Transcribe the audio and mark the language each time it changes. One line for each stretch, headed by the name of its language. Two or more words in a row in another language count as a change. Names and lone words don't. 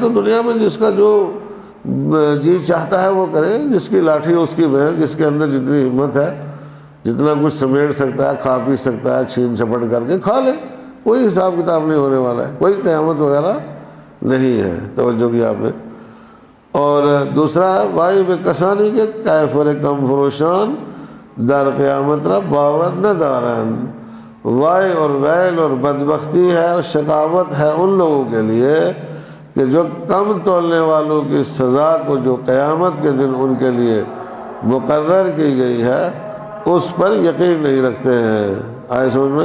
Urdu: تو دنیا میں جس کا جو جی چاہتا ہے وہ کرے، جس کی لاٹھی اس کی بھینس، جس کے اندر جتنی ہمت ہے، جتنا کچھ سمیٹ سکتا ہے، کھا پی سکتا ہے، چھین چھپٹ کر کے کھا لے. کوئی حساب کتاب نہیں ہونے والا ہے، کوئی قیامت وغیرہ نہیں ہے. توجہ کیا آپ نے؟ اور دوسرا ہے
Persian: وائی بے کسانی کے کیفر کم فروشان در قیامت را باور نہ دارن.
Urdu: وائے اور ویل اور بدبختی ہے اور شقاوت ہے ان لوگوں کے لیے کہ جو کم تولنے والوں کی سزا کو جو قیامت کے دن ان کے لیے مقرر کی گئی ہے اس پر یقین نہیں رکھتے ہیں. آئے سمجھ میں؟